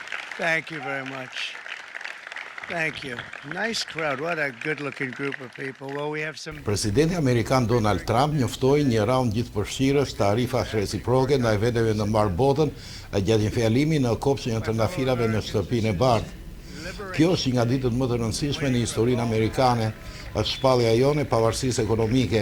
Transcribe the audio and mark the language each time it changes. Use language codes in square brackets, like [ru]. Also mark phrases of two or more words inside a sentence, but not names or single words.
[en] Thank you very much. Thank you. Nice crowd. What a good-looking group of people. Well, we have some... [sq] Presidenti Amerikan Donald Trump njoftoi një raund gjithëpërfshirës tarifash reciproke ndaj veteve në mbar botën gjatë një fjalimi në kopshtin e trëndafilave në Shtëpinë e Bardhë. Kjo është një nga ditët më të rëndësishme në historinë amerikane, është shpallja jonë e pavarësisë ekonomike.